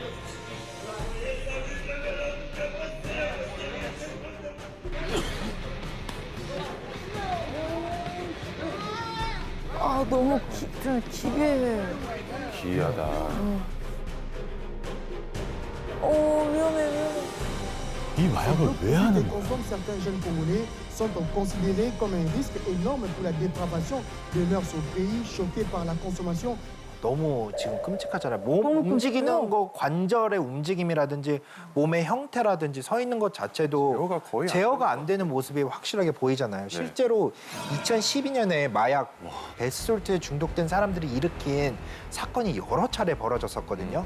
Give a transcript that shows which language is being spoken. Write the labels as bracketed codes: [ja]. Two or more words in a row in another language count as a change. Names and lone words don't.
[ko] 아 너무 좀 기괴해. 기이하다. 위험해 위험해. 이 마약을 왜 하는 거야? [fr] Consomment certains jeunes Congolais sont donc considérés comme un risque énorme pour la dépravation de mœurs au pays, choqués par la consommation. [ko] 너무 지금 끔찍하잖아요. 몸 너무 움직이는 끔찍해요. 거 관절의 움직임이라든지 몸의 형태라든지 서 있는 것 자체도 제어가 거의 안 제어가 안 되는 모습이 확실하게 보이잖아요. 실제로 2012년에 마약 베스솔트에 중독된 사람들이 일으킨 사건이 여러 차례 벌어졌었거든요.